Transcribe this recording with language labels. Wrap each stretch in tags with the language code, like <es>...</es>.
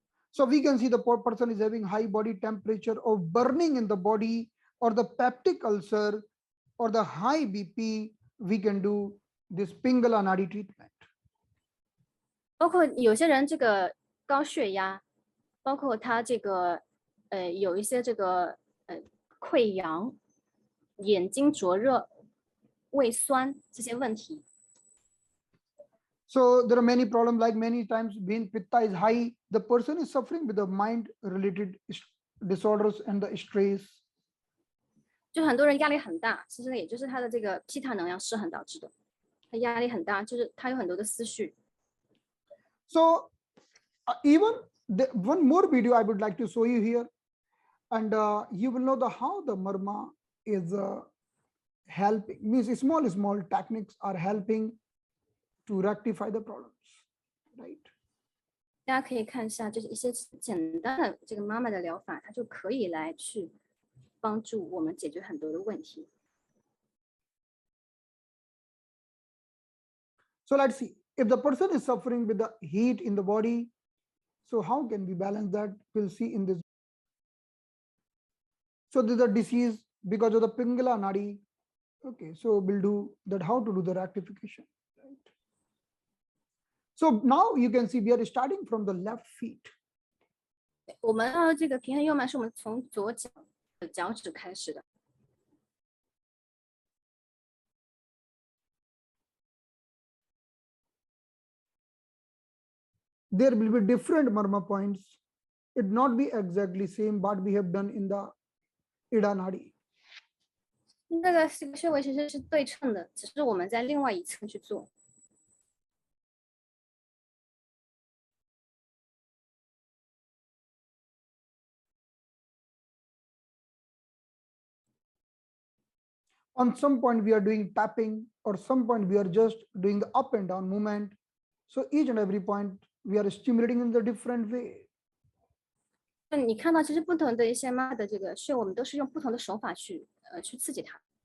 <en>So we can see the poor person is having high body temperature or burning in the body or the peptic ulcer or the high BP. We can do this Pingala Nadi treatment.</en> <zh>包括有些人这个高血压，包括他这个有一些这个溃疡、眼睛灼热、胃酸这些问题。</zh> <en>So there are many problems, like many times when pitta is high, the person is suffering with the mind related disorders and the stress.</en> <zh>就很多人压力很大，其实也就是他的这个皮塔能量失衡导致的。他压力很大，就是他有很多的思绪。</zh> <en>So even one more video I would like to show you here, and you will know how the Marma is helping. Means small techniques are helping to rectify the problems, right?</en> <zh>大家可以看一下，就是一些简单的这个妈妈的疗法，它就可以来去帮助我们解决很多的问题。</zh> <en>So let's see, if the person is suffering with the heat in the body, so So how can we balance that? We'll see in this. So this is a disease because of the Pingala Nadi. Okay, so we'll do that, how to do the rectification. Right. So now you can see we are starting from the left feet.</en> <zh>我们这个平衡右脉是我们从左脚的脚趾开始的。</zh> <en>There will be different Marma points. It not be exactly same what we have done in the Ida Nadi.</en> <zh>那个这个穴位其实是对称的，只是我们在另外一侧去做。</zh> <en>On some point we are doing tapping, or some point we are just doing the up and down movement. So each and every point we are stimulating in the different way.</en> <zh>那你看到其实不同的一些妈的这个穴，我们都是用不同的手法去刺激它。</zh>